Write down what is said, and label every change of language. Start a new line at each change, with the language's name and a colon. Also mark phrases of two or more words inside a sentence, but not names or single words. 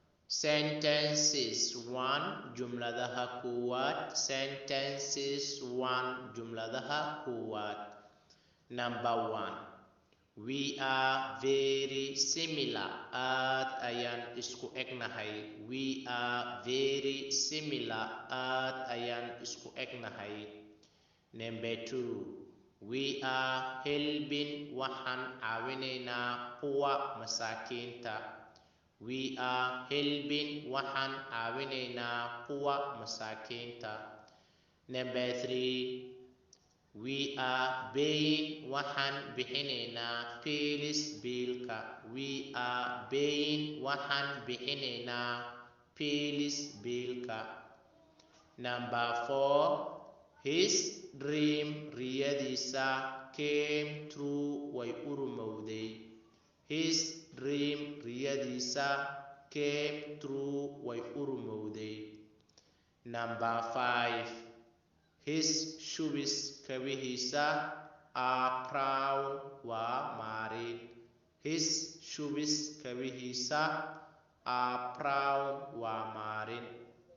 Somali: Sentences 1 jumladaha koowaad. Sentences 1 jumladaha koowaad.
English: Number 1. We are very similar.
Somali: Aad ayaan isku egnahay.
English: We are very similar.
Somali: Aad ayaan isku egnahay.
English: Number 2. We are helping.
Somali: Waxaan caawinaynaa kuwa masaakiinta.
English: We are helping.
Somali: Waxaan caawinaynaa kuwa masaakiinta.
English: Number 3. We are paying.
Somali: Waxaan bixinaynaa bills biilka.
English: We are paying.
Somali: Waxaan bixinaynaa bills biilka.
English: Number 4. His dream.
Somali: Riyadiisa
English: came true.
Somali: Way u rumowday.
English: His dream. Riyadiisa came true.
Somali: Way u rumowday. Number 5.
English: His shoes. Kabihiisa are brown.
Somali: Waa maarin.
English: His shoes. Kabihiisa are brown.
Somali: Waa maarin.